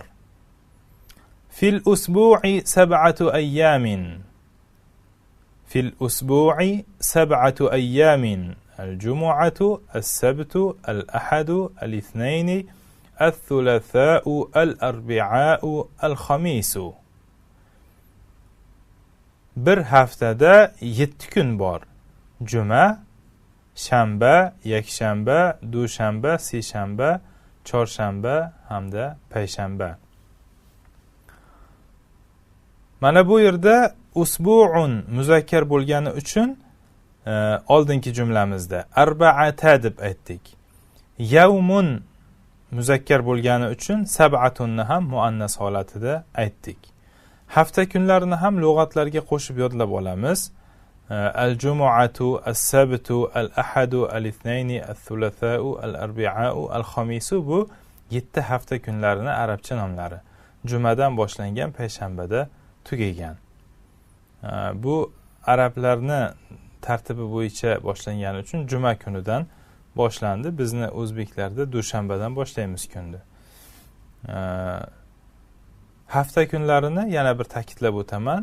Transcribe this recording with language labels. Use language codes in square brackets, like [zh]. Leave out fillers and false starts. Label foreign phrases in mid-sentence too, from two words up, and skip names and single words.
[ar] في الأسبوع 7 أيام. في الأسبوع 7 أيام. الجمعة السبت الأحد الاثنين الثلاثاء الأربعاء الخميس. [uz] Bir haftada 7 kun bor. Juma, shanba, yakshanba, dushanba, seshanba, chorshanba hamda payshanba. Mana bu yerda [ar] أسبوع مذكر [uz] bo'lgani uchun oldingi jumlamizda arba'ata deb aytdik. [ar] يوم مذكر [uz] bo'lgani uchun sab'atunni ham muannas holatida aytdik. Hafta kunlarini ham lug'atlarga qo'shib yodlab olamiz. [ar] الجمعة، السبت، الأحد، الاثنين، الثلاثاء، الأربعاء، الخميس [uz] bu 7 hafta kunlarini arabcha nomlari. Jumadan boshlangan payshanbada tugagan. Bu arablarni tartibi bo'yicha boshlangani uchun juma kunidan boshlandi. Bizni o'zbeklarda dushanbadan boshlaymiz kunni. Hafta kunlarini yana bir ta'kidlab o'taman.